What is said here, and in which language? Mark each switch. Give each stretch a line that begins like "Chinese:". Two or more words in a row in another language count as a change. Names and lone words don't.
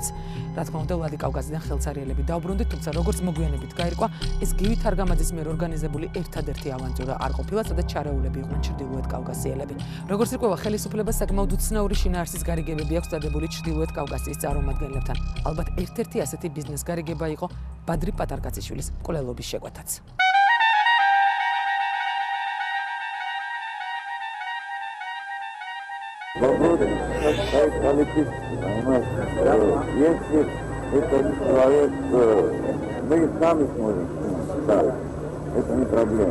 Georgian: რა თქმა უნდა, ვლადიკავკაზიდან ხელცარიელები დაუბრუნდით, თუმცა როგორც მოგვიანებით გაირკვა, ეს გივი თარგამაძის მიერ ორგანიზებული ერთადერთი ავანტურა არ ყოფილა, სადაც ჩარეულები იყვნენ ჩრდილოეთ კავკასიელები. როგორც ირკვევა, ხელისუფლებას საკმაოდ უცნაური შინაარსის გარიგებები აქვს დადებული ჩრდილოეთ კავკასიის წარმომადგენლებთან. ალბათ ერთ-ერთი ასეთი ბიზნეს გარიგება იყო ბადრი პატარკაციშვილის მკვლელობის შეკვეთაც.
Russian: Если это не человек, мы сами сможем ставить. Это не проблема.